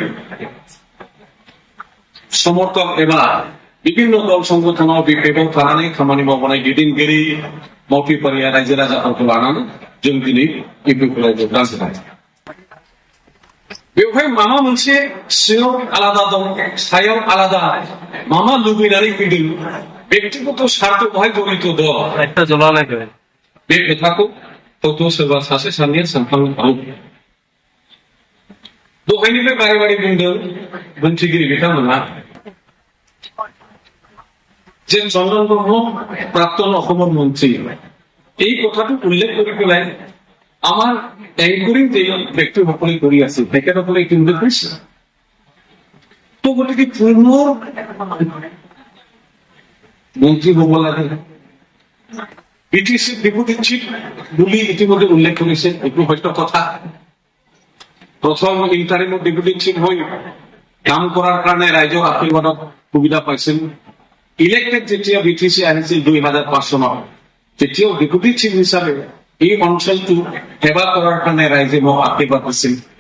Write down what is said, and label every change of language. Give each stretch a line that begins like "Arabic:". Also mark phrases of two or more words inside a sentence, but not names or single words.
Bodo: समर्थक एबा বিভিন্ন दल संगठनाव बिफेकआव थानानै खामानि मावबोनाय दैदेनगिरि मावथिफारिया रायजो राजाफोरखौ लानानै जों दिनै इउपिपिएलआव जगदान होबाय बेवहाय माबा मोनसे सिङाव आलादा दं सायाव आलादा माबा लुबैनानै फैदों व्यक्तिगत स्वार्थ बहाय जड़ित दं बे खोथाखौ हयथ' सोरबा सासे सानैया सानफ्लांनो हागौ दहायनिफ्राय बारे बारे बुंदों मोनथिगिरि बिथांमोना
Assamese: যে চন্দন ব্রহ্ম প্রাক্তন অসমৰ মন্ত্ৰী এই কথাটো উল্লেখ কৰি পেলাই আমাৰ এংকৰিং যে ব্যক্তিসকলে কৰি আছে তেখেতসকলে এইটো উল্লেখ কৰিছে তো গতিকে পুনৰ মন্ত্ৰী হ'ব লাগে
English: BTC deputy chief
Assamese: বুলি ইতিমধ্যে উল্লেখ কৰিছে এইটো সত্য কথা প্ৰথম
English: interim deputy chief
Assamese: হৈ কাম কৰাৰ কাৰণে ৰাইজৰ আশীৰ্বাদত সুবিধা পাইছিল ইলেক্টেড যেতিয়া বিটিসি আহিছিল 2005 চনত তেতিয়াও
English: deputy chief
Assamese: হিচাপে এই অঞ্চলটো সেৱা কৰাৰ কাৰণে ৰাইজে মোক আশীৰ্বাদ দিছিল